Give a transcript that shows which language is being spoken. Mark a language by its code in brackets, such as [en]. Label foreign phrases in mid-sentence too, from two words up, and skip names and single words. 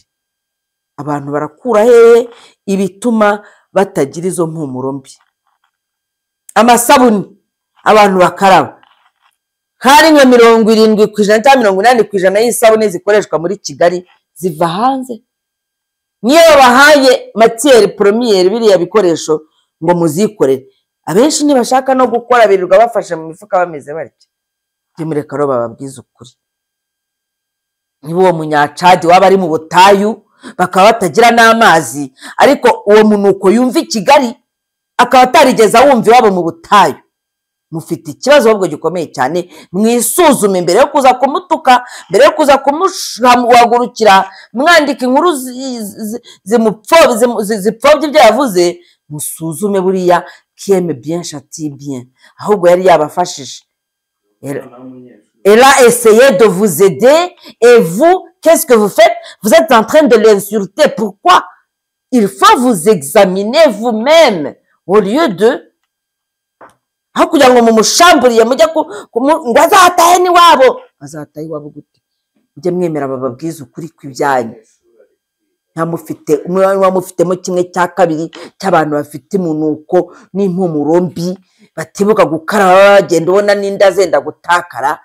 [rw] Abantu barakura hehe ibituma batagira izo mpumuro mbi? Amasabuni abantu bakaraba, hari nka 70% cyangwa 80% y'isabune zikoreshwa muri Kigali ziva hanze. Niyo bahaye matière première biriya bikoresho ngo muzikorere, abenshi ntibashaka no gukora, birirwa bafashe mu mifuka bameze barya. Mureka ro bababwiza ukuri, niba uwo munyacadi waba ari mu butayu bakaba batagira n'amazi, ariko uwo munuko yumva i Kigali akaba atarigeze awumva iwabo mu butayu, mufite ikibazo ahubwo gikomeye cyane. Mwisuzume mbere yo kuza kumutuka, mbere yo kuza kumuhagurukira mwandika inkuru zipfobya ibyo yavuze. Musuzume buriya [fr] kieme bien châtie bien, [rw] ahubwo yari yabafashije. [fr] Elle a essayé de vous aider et vous, qu'est-ce que vous faites? Vous êtes en train de l'insulter. Pourquoi? Il faut vous examiner vous-même au lieu de [rw] aho kugira ngo mumushamburiye mujya ngo azatahe n'iwabo. Azatahe iwabo gute? Mujye mwemera bababwiza ukuri kw'ibyanyu. Wamufitemo 1/2 cy'abantu bafite imunuko n'impumuro mbi, batibuka gukaraba bagenda ubona n'inda zenda gutakara.